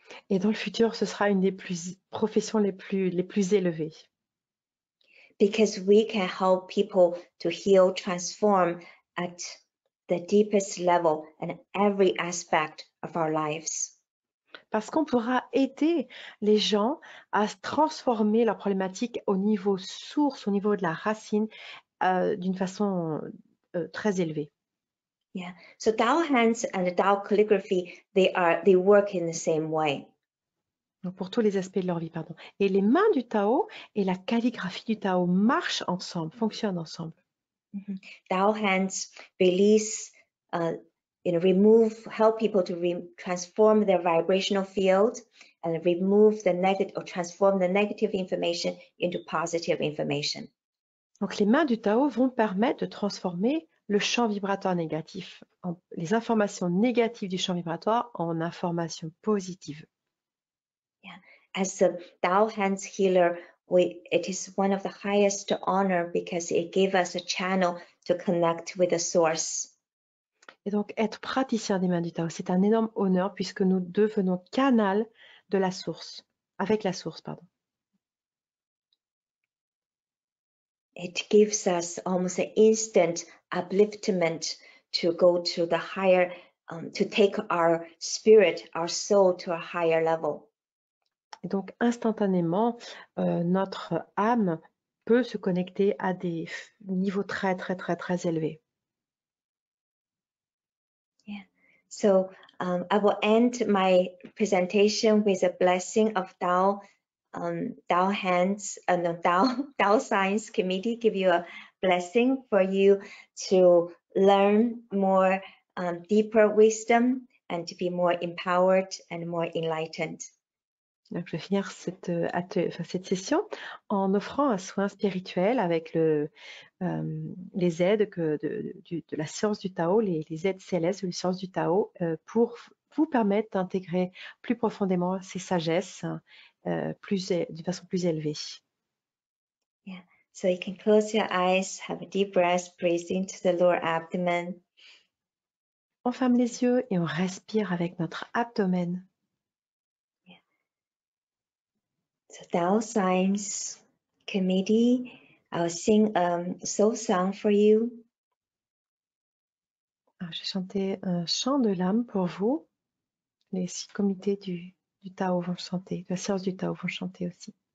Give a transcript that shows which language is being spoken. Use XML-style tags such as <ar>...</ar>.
<fr>Et dans le futur, ce sera une des professions les plus élevées.</fr> <en>Because we can help people to heal, transform at the deepest level in every aspect of our lives.</en> <fr>Parce qu'on pourra aider les gens à transformer leurs problématiques au niveau source, au niveau de la racine, d'une façon très élevée.</fr> <en>Yeah. So Tao hands and the Tao calligraphy, they work in the same way.</en> <fr>Donc pour tous les aspects de leur vie, pardon. Et les mains du Tao et la calligraphie du Tao marchent ensemble, fonctionnent ensemble.</fr> <en>Tao hands release, help people to transform their vibrational field and remove the negative or transform the negative information into positive information.</en> <fr>Donc les mains du Tao vont permettre de transformer le champ vibratoire négatif, les informations négatives du champ vibratoire en informations positives.</fr> <en>Yeah. As a Tao hands healer, it is one of the highest honor because it gives us a channel to connect with the source.</en> <fr>Et donc être praticien des mains du Tao, c'est un énorme honneur puisque nous devenons canal de la source, avec la source, pardon.</fr> <en>It gives us almost an instant upliftment to go to the higher, to take our spirit, our soul to a higher level.</en> <fr>Et donc instantanément, notre âme peut se connecter à des niveaux très, très, très, très élevés.</fr> <en>Yeah. So I will end my presentation with a blessing of Tao. Tao hands and the Tao Science Committee give you a blessing for you to learn more deeper wisdom and to be more empowered and more enlightened.</en> <fr>Donc, je vais finir cette session en offrant un soin spirituel avec les aides de la science du Tao, les aides célestes de la science du Tao pour vous permettre d'intégrer plus profondément ces sagesses d'une façon plus élevée.</fr> <en>Yeah, so you can close your eyes, have a deep breath, breathe into the lower abdomen.</en> <fr>On ferme les yeux et on respire avec notre abdomen.</fr> <en>Yeah. So Tao Science Committee, I'll sing a soul song for you.</en> <fr>Je vais chanter un chant de l'âme pour vous. Les 6 comités du Tao vont chanter, de la science du Tao vont chanter aussi.</fr>